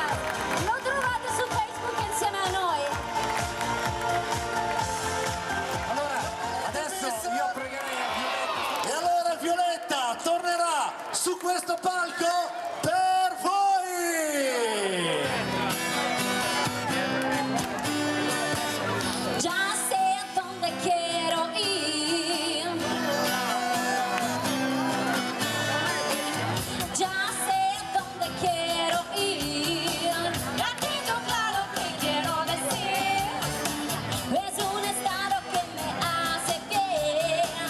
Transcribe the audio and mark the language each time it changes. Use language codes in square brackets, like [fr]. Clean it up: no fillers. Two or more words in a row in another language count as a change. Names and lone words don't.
[it] Lo trovate su Facebook insieme a noi. allora adesso io pregherei a Violetta. E allora Violetta tornerà su questo palco per voi! [es] Ya sé a dónde quiero ir. Ya sé a dónde quiero ir. Ya tengo claro que quiero decir. Es un estado que me hace bien.